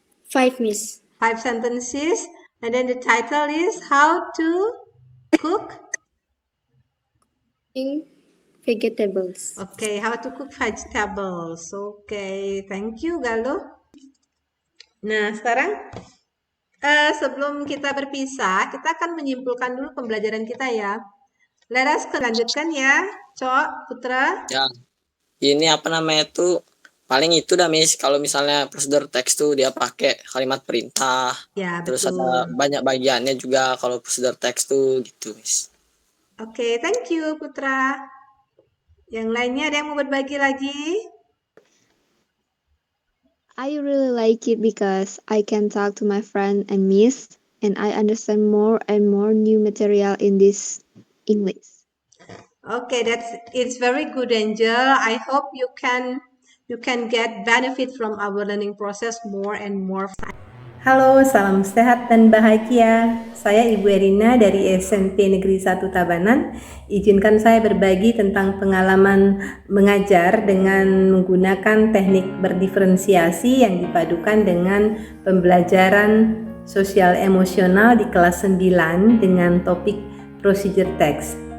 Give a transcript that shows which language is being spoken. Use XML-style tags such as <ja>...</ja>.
<en>5, Miss. 5 sentences. And then the title is How to Cook? Vegetables. Okay, how to cook vegetables. Okay, thank you, Galo.</en> <id>Nah, sekarang sebelum kita berpisah, kita akan menyimpulkan dulu pembelajaran kita ya.</id> <en>Let us</en> <id>lanjutkan ya, Cok, Putra. Ya, ini apa namanya tuh paling itu dah Miss. Kalau misalnya prosedur teks tuh dia pakai kalimat perintah. Ya, Terus betul. ada banyak bagiannya juga kalau prosedur teks tuh gitu Miss.</id> <en>Oke, thank you Putra.</en> <id>Yang lainnya ada yang mau berbagi lagi?</id> <en>I really like it because I can talk to my friend and miss, and I understand more and more new material in this English. Okay, it's very good, Angel. I hope you can get benefit from our learning process more and more.</en> <id>Halo, salam sehat dan bahagia. Saya Ibu Erina dari SMP Negeri 1 Tabanan. Izinkan saya berbagi tentang pengalaman mengajar dengan menggunakan teknik berdiferensiasi yang dipadukan dengan pembelajaran sosial emosional di kelas 9 dengan topik procedure text.</id>